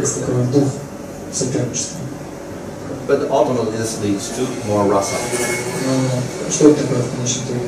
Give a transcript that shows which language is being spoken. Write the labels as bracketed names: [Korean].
[Russian] Есть такой дух соперничества. [English] But ultimately this leads to more rasa. [Russian] Но что это такое в конечном итоге?